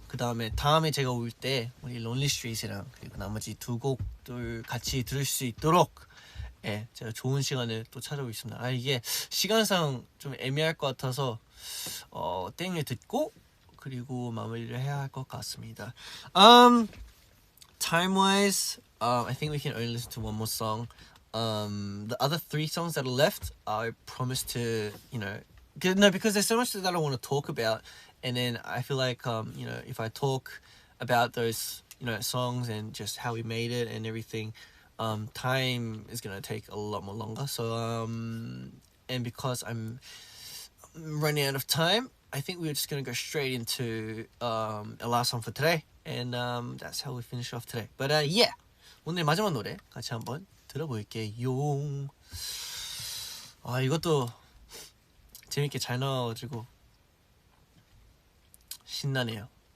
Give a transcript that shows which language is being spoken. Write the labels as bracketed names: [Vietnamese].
[Korean] 그 다음에 제가 올 때 우리 론리 스트리트랑 그리고 나머지 두 곡들 같이 들을 수 있도록 제가 좋은 시간을 또 찾아오겠습니다. 이게 시간상 좀 애매할 것 같아서 땡을 듣고 그리고 마무리를 해야 할 것 같습니다. [English] Time-wise, I think we can only listen to one more song. The other 3 songs that are left, I promise to, because there's so much that I want to talk about, and then I feel like, if I talk about those, songs and just how we made it and everything, time is gonna take a lot more longer. So, and because I'm running out of time, I think we're just gonna go straight into a last song for today, and that's how we finish off today. But yeah, [Korean] 오늘 마지막 노래 같이 한번 들어볼게요. 이것도 재밌게 잘 나와가지고 신나네요.